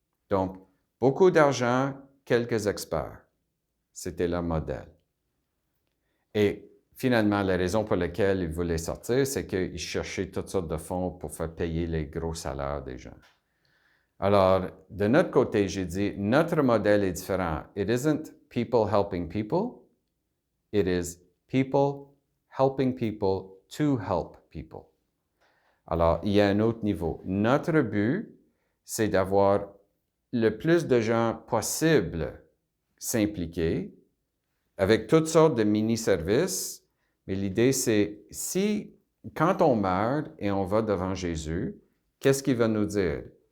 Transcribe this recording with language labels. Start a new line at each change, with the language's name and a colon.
French: Donc, beaucoup d'argent, quelques experts. C'était leur modèle. Et finalement, la raison pour laquelle ils voulaient sortir, c'est qu'ils cherchaient toutes sortes de fonds pour faire payer les gros salaires des gens. Alors, de notre côté, j'ai dit, notre modèle est différent.
English: It isn't people helping people. It is people helping people to help people.
French: Alors, il y a un autre niveau. Notre but, c'est d'avoir le plus de gens possible s'impliquer avec toutes sortes de mini-services. Mais l'idée, c'est quand on meurt et on va devant Jésus, qu'est-ce qu'il va nous dire?